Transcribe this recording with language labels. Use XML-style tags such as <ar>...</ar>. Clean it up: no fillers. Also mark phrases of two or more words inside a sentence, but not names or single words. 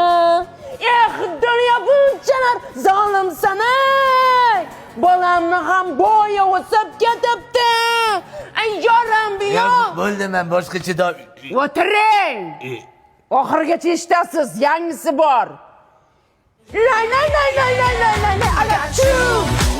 <uz>Dunyo bunchalar zolimsan ey. Bolamni ham bo'yi o'sib ketibdi.</uz> <tg>Ay, yoram biyo.</tg> <uz>Bo'ldi, men boshqacha deb. O'tiring. Oxirigacha eshitasiz, yangisi bor. Lay lay lay lay lay lay lay. Alachu.</uz>